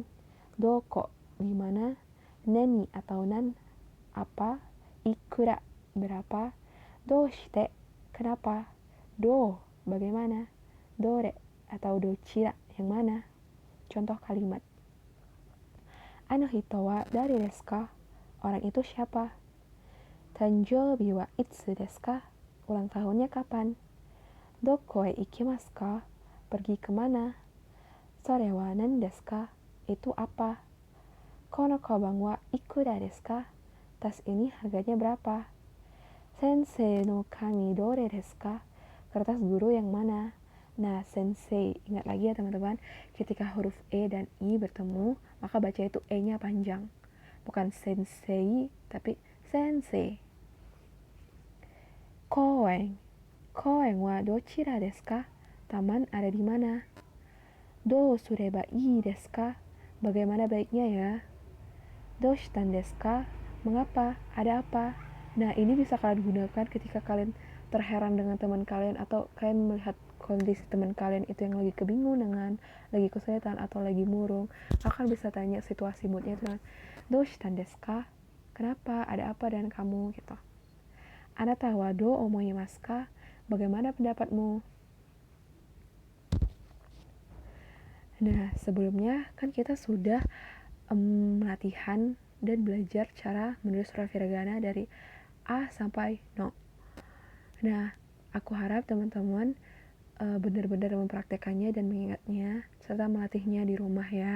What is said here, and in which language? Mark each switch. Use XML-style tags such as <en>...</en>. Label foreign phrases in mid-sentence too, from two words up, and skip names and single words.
<id>Doko, di mana? Nani atau nan, apa? Ikura, berapa? Doshite, kenapa? Do, bagaimana? Dore atau dochira, yang mana? Contoh kalimat.</id> <ja>あの人は誰ですか?</ja> <id>Orang itu siapa?</id> <ja>誕生日はいつですか?</ja> <id>Ulang tahunnya kapan?</id> <ja>どこへ行きますか?</ja> <id>Pergi kemana?</id> <ja>それは何ですか?</ja> <id>Itu apa?</id> <ja>この鞄はいくらですか?</ja> <id>Tas ini harganya berapa?</id> <ja>先生の紙どれですか?</ja> <id>Kertas guru yang mana? Nah, sensei, ingat lagi ya teman-teman, ketika huruf E dan I bertemu, maka baca itu E-nya panjang. Bukan sensei, tapi sensei. Koen.</id> <ja>公園はどちらですか?</ja> <id>Taman ada di mana?</id> <ja>どうすればいいですか?</ja> <id>Bagaimana baiknya ya?</id> <ja>どうしたんですか?</ja> <id>Mengapa? Ada apa? Nah, ini bisa kalian gunakan ketika kalian terheran dengan teman kalian atau kalian melihat kondisi teman kalian itu yang lagi kebingungan, lagi kesulitan atau lagi murung. Akan bisa tanya situasi moodnya itu,</id> <ja>どうしたんですか?</ja> <id>Kenapa? Ada apa dengan kamu? Gitu.</id> <ja>あなたはどう思いますか?</ja> <id>Bagaimana pendapatmu? Nah, sebelumnya kan kita sudah latihan dan belajar cara menulis huruf hiragana dari A sampai No. Nah, aku harap teman-teman benar-benar mempraktekannya dan mengingatnya serta melatihnya di rumah ya.</id>